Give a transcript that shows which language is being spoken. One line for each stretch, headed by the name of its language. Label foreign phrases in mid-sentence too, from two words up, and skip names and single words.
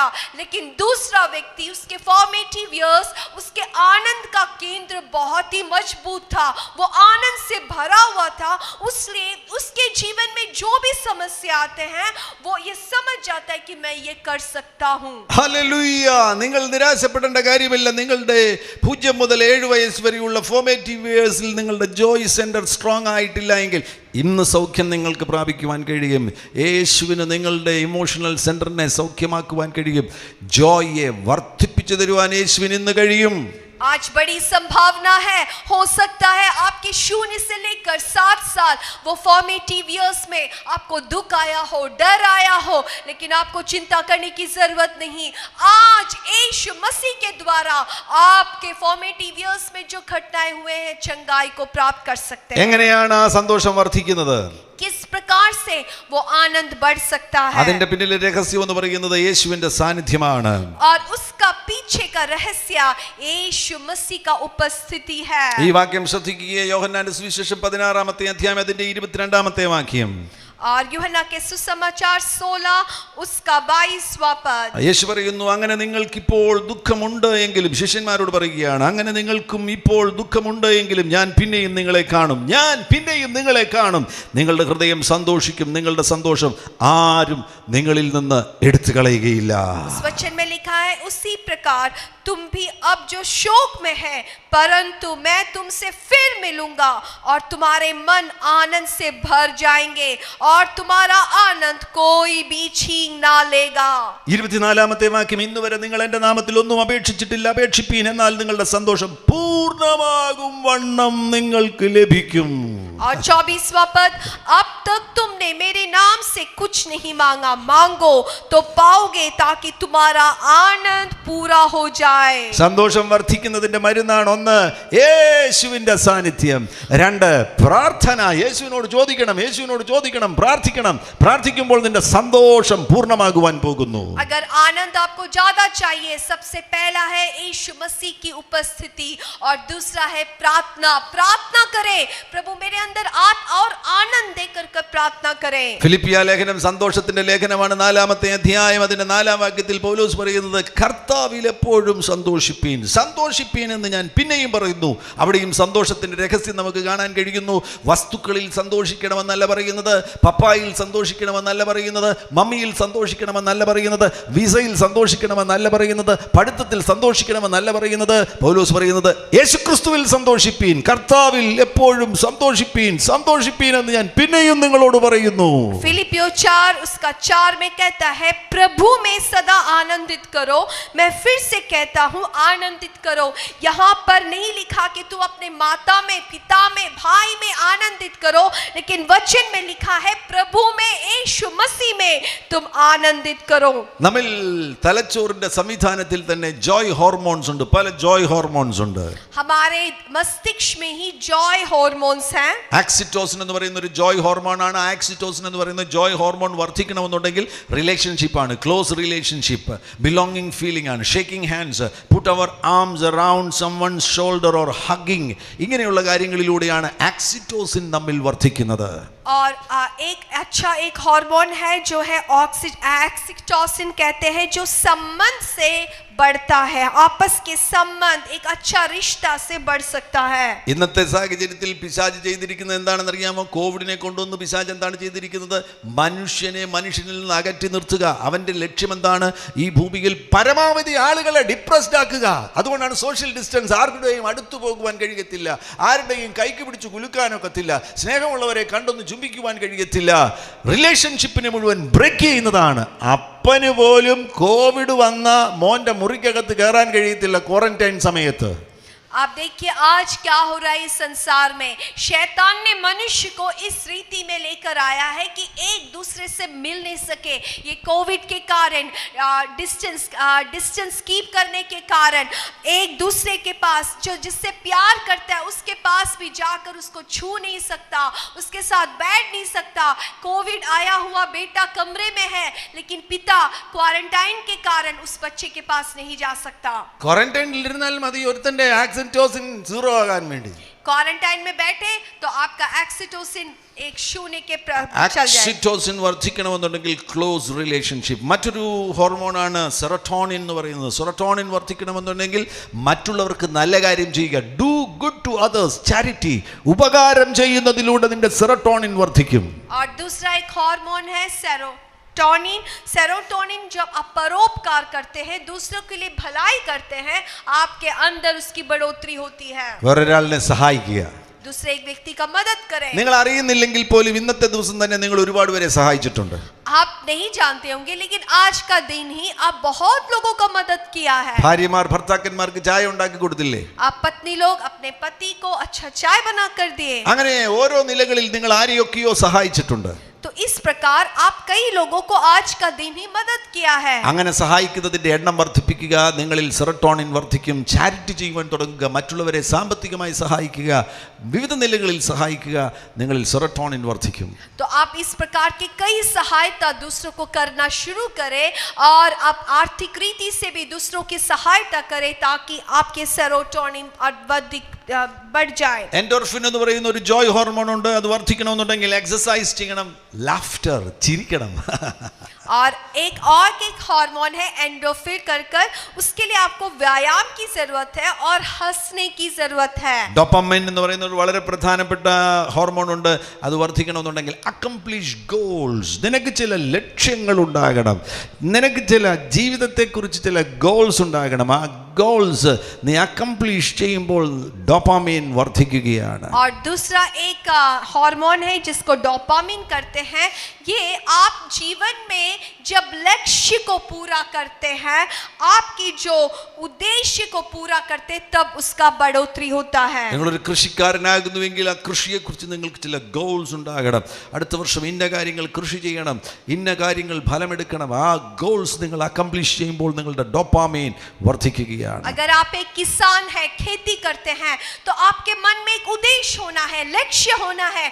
Hindi: लेकिन दूसरा व्यक्ति, उसके
English: formative years,
Hindi: उसके आनंद का केंद्र बहुत ही मजबूत था, वो आनंद से भरा हुआ था. इसलिए उसके जीवन में जो भी समस्या आते हैं वो ये समझ जाता है कि मैं ये कर सकता हूँ.
Malayalam: ഹല്ലേലൂയ. നിങ്ങൾ നിരാശപ്പെടേണ്ട കാര്യമില്ല. നിങ്ങളുടെ 0 മുതൽ 7 വയസ്സ് വരെയുള്ള
English: formative years
Malayalam: നിങ്ങളുടെ
English: joy center strong
Malayalam: ആയിട്ടില്ല എങ്കിൽ ഇന്ന് സൗഖ്യം നിങ്ങൾക്ക് പ്രാപിക്കുവാൻ കഴിയും. യേശുവിന് നിങ്ങളുടെ
English: emotional center
Malayalam: സൗഖ്യമാക്കുവാൻ കഴിയും. ജോയെ വർദ്ധിപ്പിച്ചു തരുവാൻ യേശുവിന് ഇന്ന് കഴിയും.
Hindi: आज बड़ी संभावना है, हो सकता है आपके 0 से लेकर 7 साल वो
English: formative years
Hindi: में आपको दुख आया हो, डर आया हो, लेकिन आपको चिंता करने की जरूरत नहीं. आज यीशु मसीह के द्वारा आपके
English: formative years
Hindi: में जो घटनाएं हुए हैं चंगाई को प्राप्त कर सकते हैं.
Malayalam: എങ്ങനെയാണ് ആ സന്തോഷം വർദ്ധിക്കുന്നത്?
Hindi: किस प्रकार से वो आनंद बढ़ सकता है?
Malayalam: അതിന്റെ പിന്നിലെ രഹസ്യം എന്ന് പറയുന്നത് യേശുവിന്റെ സാന്നിധ്യമാണ്.
Hindi: और उसका पीछे का रहस्य यीशु मसीह का उपस्थिति है.
Malayalam: ഈ വാക്യം ശ്രദ്ധിക്കുക. യോഹന്നാന്റെ സുവിശേഷം 16-ാമത്തെ അധ്യായം അതിന്റെ 22-ാമത്തെ വാക്യം.
Hindi: और यूहन्ना के सुसमाचार 16 उसका 22वां पद.
Malayalam: യേശു പറയുന്നു, അങ്ങനെ നിങ്ങൾക്കിപ്പോൾ ദുഃഖമുണ്ട് എങ്കിലും, ശിഷ്യന്മാരോട് പറയുകയാണ്, അങ്ങനെ നിങ്ങൾക്കും ഇപ്പോൾ ദുഃഖമുണ്ട് എങ്കിലും ഞാൻ പിന്നെയും നിങ്ങളെ കാണും, നിങ്ങളുടെ ഹൃദയം സന്തോഷിക്കും, നിങ്ങളുടെ സന്തോഷം ആരും നിങ്ങളിൽ നിന്ന് എടുത്തു കളയുകയില്ല.
Hindi: उस वचन में लिखा है, उसी प्रकार तुम भी अब जो शोक में है, परंतु मैं तुमसे फिर मिलूंगा और तुम्हारे मन आनंद से भर जाएंगे और तुम्हारा आनंद कोई भी छीन ना लेगा.
Malayalam: 24-ാമത്തെ വാക്യം, ഇന്നുവരെ നിങ്ങൾ എൻ്റെ നാമത്തിൽ ഒന്നും അപേക്ഷിച്ചിട്ടില്ല, അപേക്ഷിപ്പീൻ, എന്നാൽ നിങ്ങളുടെ സന്തോഷം പൂർണ്ണമാകും വണ്ണം നിങ്ങൾക്ക് ലഭിക്കും.
Hindi: और 24वां पद, अब तक तुमने मेरे नाम से कुछ नहीं मांगा, मांगो तो पाओगे ताकि तुम्हारा आनंद पूरा हो जाए.
Malayalam: സന്തോഷം വർദ്ധിക്കുന്നതിന്റെ മരുന്നാണ് 1 യേശുവിന്റെ സാന്നിധ്യം, 2 പ്രാർത്ഥന. യേശുവിനോട് ചോദിക്കണം, പ്രാർത്ഥിക്കുമ്പോൾ നിന്റെ സന്തോഷം പൂർണ്ണമാകുവാൻ പോകുന്നു.
Hindi: अगर आनंद आपको ज्यादा चाहिए, सबसे पहला है यीशु मसीह की उपस्थिति और दूसरा है प्रार्थना. प्रार्थना करें, प्रभु मेरे अंदर और आनंद देकर प्रार्थना करें.
Malayalam: ഫിലിപ്പിയ ലേഖനം സന്തോഷത്തിന്റെ ലേഖനമാണ്. 4-ാമത്തെ അധ്യായം അതിന്റെ 4-ാം വാക്യത്തിൽ പൗലോസ് പറയുന്നത്, കർത്താവിൽ എപ്പോഴും സന്തോഷിപ്പീൻ എന്ന് ഞാൻ പിന്നെയും പറയുന്നു. അവിടെയും സന്തോഷത്തിന്റെ രഹസ്യം നമുക്ക് കാണാൻ കഴിയുന്നു. വസ്തുക്കളിൽ സന്തോഷിക്കണമെന്നല്ല പറയുന്നത്, പപ്പായിൽ സന്തോഷിക്കണമെന്നല്ല പറയുന്നത്, മമ്മിയിൽ സന്തോഷിക്കണമെന്നല്ല പറയുന്നത്, വിസയിൽ സന്തോഷിക്കണമെന്നല്ല പറയുന്നത്, പഠിത്തത്തിൽ സന്തോഷിക്കണമെന്നല്ല പറയുന്നത്. പൗലോസ് പറയുന്നത്, യേശുക്രിസ്തുവിൽ സന്തോഷിപ്പീൻ, കർത്താവിൽ എപ്പോഴും സന്തോഷിപ്പീൻ എന്ന് ഞാൻ പിന്നെയും നിങ്ങളോട് നിങ്ങളോട് പറയുന്നു.
Hindi: फिलिपियो 4 उसका 4 में कहता है प्रभु में सदा आनंदित करो. मैं फिर से कहता हूँ आनंदित करो. यहाँ पर नहीं लिखा कि तू अपने माता में, पिता में, भाई में आनंदित करो, लेकिन वचन में लिखा है प्रभु में, यीशु मसीह में तुम आनंदित करो.
Malayalam: നമ്മിൽ തലച്ചോറിന്റെ സംവിധാനത്തിൽ തന്നെ
English: joy hormones
Malayalam: ഉണ്ട്. പല
English: joy hormones
Malayalam: ഉണ്ട്.
Hindi: हमारे मस्तिष्क में ही
English: joy hormones
Hindi: हैं.
Malayalam: ആക്സിറ്റോസിൻ എന്ന് പറയുന്ന ഒരു
English: joy hormone
Malayalam: ആണ്. ആക്സിറ്റോസിൻ എന്ന് പറയുന്ന
English: joy hormone
Malayalam: വർദ്ധിക്കണമെന്നുണ്ടെങ്കിൽ റിലേഷൻഷിപ്പ് ആണ്,
English: close relationship, belonging feeling
Malayalam: ആണ്,
English: shaking hands, put our arms around someone's shoulder or hugging,
Malayalam: ഇങ്ങനെയുള്ള കാര്യങ്ങളിലൂടെയാണ് ആക്സിറ്റോസിൻ നമ്മിൽ വർദ്ധിക്കുന്നത്.
Hindi: और एक हार्मोन है जो है ऑक्सीटोसिन कहते हैं, जो संबंध से बढ़ता है. आपस के संबंध एक अच्छा रिश्ता से बढ़ सकता है.
Malayalam: ഇന്നത്തെ സാഹചര്യത്തിൽ പിശാച് ചെയ്തിരിക്കുന്നത് എന്താണെന്ന് അറിയാമോ? കോവിഡിനെ കൊണ്ടുവന്ന് പിശാച് എന്താണ് ചെയ്തിരിക്കുന്നത്? മനുഷ്യനെ മനുഷ്യനിൽ നിന്ന് അകറ്റി നിർത്തുക. അവന്റെ ലക്ഷ്യം എന്താണ്? ഈ ഭൂമിയിൽ പരമാവധി ആളുകളെ ഡിപ്രസ്ഡ് ആക്കുക. അതുകൊണ്ടാണ്
English: social distance.
Malayalam: ആരുടെയും അടുത്തു പോകുവാൻ കഴിയത്തില്ല, ആരുടെയും കൈക്ക് പിടിച്ച് കുലുക്കാനൊക്കത്തില്ല, സ്നേഹമുള്ളവരെ കണ്ടൊന്ന് ചുംബിക്കുവാൻ കഴിയത്തില്ല. റിലേഷൻഷിപ്പിനെ മുഴുവൻ ബ്രേക്ക് ചെയ്യുന്നതാണ്. അപ്പന് പോലും കോവിഡ് വന്ന മോന്റെ മുറിക്കകത്ത് കയറാൻ കഴിയത്തില്ല ക്വാറന്റൈൻ സമയത്ത്.
Hindi: आप देखिए आज क्या हो रहा है इस संसार में. शैतान ने मनुष्य को इस रीति में लेकर आया है कि एक दूसरे से मिल नहीं सके. ये कोविड के कारण,
English: distance keep
Hindi: करने के कारण एक दूसरे के पास, जो जिससे प्यार करता है उसके पास भी जाकर उसको छू नहीं सकता, उसके साथ बैठ नहीं सकता. कोविड आया हुआ बेटा कमरे में है, लेकिन पिता क्वारंटाइन के कारण उस बच्चे के पास नहीं जा सकता.
Malayalam: ക്വാറന്റൈനിൽ ഇരുന്നാൽ മതി ഒരുത്തന്റെ ആക്സിറ്റോസിൻ സീറോ ആകാൻ വേണ്ടി.
Hindi: क्वारंटाइन में बैठे तो आपका एक्सीटोसिन एक शून्य के चल जाए.
Malayalam: ആക്സിറ്റോസിൻ വർദ്ധിക്കണമെന്നുണ്ടെങ്കിൽ
English: close relationship.
Malayalam: മറ്റൊരു ഹോർമോണാണ് സെറട്ടോണിൻ എന്ന് പറയുന്നത്. സെറട്ടോണിൻ വർദ്ധിക്കണമെന്നുണ്ടെങ്കിൽ മറ്റുള്ളവർക്ക് നല്ല കാര്യം ചെയ്യുക.
English: do good to others,
Malayalam: ചാരിറ്റി. ഉപകാരം ചെയ്യുന്നതിലൂടെ നിന്റെ സെറട്ടോണിൻ വർദ്ധിക്കും.
Hindi: और दूसरा एक हार्मोन है सेरोटोनिन. जब आप परोपकार करते हैं, दूसरों के लिए भलाई करते हैं, आपके अंदर उसकी बढ़ोतरी होती है.
Malayalam: വേറൊരാളിനെ സഹായിക്കുക.
Hindi: दूसरे एक व्यक्ति का मदद करें.
Malayalam: നിങ്ങൾ അറിയുന്നില്ലെങ്കിൽ പോലും ഇന്നത്തെ ദിവസം തന്നെ നിങ്ങൾ ഒരുപാട് പേരെ സഹായിച്ചിട്ടുണ്ട്.
Hindi: आप नहीं जानते होंगे, लेकिन आज का दिन ही आप बहुत लोगों का मदद किया है.
Malayalam: ഭാര്യമാർ ഭർത്താക്കന്മാർക്ക് ചായ ഉണ്ടാക്കി കൊടുത്തില്ലേ?
Hindi: आप पत्नी लोग अपने पति को अच्छा चाय बना कर दिए.
Malayalam: അങ്ങനെ ഓരോ നിലകളിൽ നിങ്ങൾ ആരെയൊക്കെയോ സഹായിച്ചിട്ടുണ്ട്.
Hindi: तो इस प्रकार आप कई लोगों को आज का दिन ही मदद किया है.
Malayalam: അങ്ങനെ സഹായിക്കുന്നതിന്റെ എണ്ണം വർദ്ധിപ്പിക്കുക. നിങ്ങളിൽ സെറട്ടോണിൻ വർദ്ധിക്കും. ചാരിറ്റി ചെയ്യുവാൻ തുടങ്ങുക. മറ്റുള്ളവരെ സാമ്പത്തികമായി സഹായിക്കുക, വിവിധ നിലകളിൽ സഹായിക്കുക. നിങ്ങളിൽ സെറട്ടോണിൻ വർദ്ധിക്കും.
Hindi: तो आप इस प्रकार की कई सहायता दूसरों को करना शुरू करें, और आप आर्थिक रीति से भी दूसरों की सहायता करें, ताकि आपके सेरोटोनिन बढ़ जाए.
Malayalam: എൻഡോർഫിൻ എന്ന് പറയുന്ന ഒരു ജോയ് ഹോർമോൺ ഉണ്ട്. അത് വർദ്ധിക്കണമെന്നുണ്ടെങ്കിൽ എക്സസൈസ് ചെയ്യണം, ലാഫ്റ്റർ, ചിരിക്കണം.
Hindi: और एक हार्मोन है एंडोर्फिन कर उसके लिए आपको व्यायाम की जरूरत है और हंसने की जरूरत है.
Malayalam: ഡോപാമൈൻ എന്ന് പറയുന്ന ഒരു വളരെ പ്രധാനപ്പെട്ട ഹോർമോൺ ഉണ്ട്. അത് വർദ്ധിക്കണമെന്നുണ്ടെങ്കിൽ
English: accomplish goals.
Malayalam: നിനക്ക് ചില ലക്ഷ്യങ്ങൾ ഉണ്ടാകണം. നിനക്ക് ചില ജീവിതത്തെക്കുറിച്ച് ചില ഗോൾസ് ഉണ്ടാകണം. ആ ഗോൾസ് നീ അക്കംപ്ലിഷ് ചെയ്യുമ്പോൾ ഡോപാമൈൻ വർദ്ധിക്കുകയാണ്.
Hindi: और दूसरा एक हार्मोन है जिसको डोपामिन करते हैं. ये आप जीवन में जब लक्ष्य को पूरा करते हैं, आपकी जो उद्देश्य को पूरा करते हैं, तब उसका बढ़ोतरी होता है.
Malayalam: നിങ്ങളൊരു കൃഷിക്കാരനാകുന്നുവെങ്കിൽ ആ കൃഷിയെക്കുറിച്ച് നിങ്ങൾക്ക് ചില ഗോൾസ് ഉണ്ടാകണം. അടുത്ത വർഷം ഇന്ന കാര്യങ്ങൾ കൃഷി ചെയ്യണം, ഇന്ന കാര്യങ്ങൾ ഫലമെടുക്കണം. ആ ഗോൾസ് നിങ്ങൾ അക്കംപ്ലിഷ് ചെയ്യുമ്പോൾ നിങ്ങളുടെ ഡോപാമൈൻ വർദ്ധിക്കുകയാണ്.
Hindi: अगर आप एक किसान है, खेती करते हैं, तो आपके मन में एक उद्देश्य होना है, लक्ष्य होना है.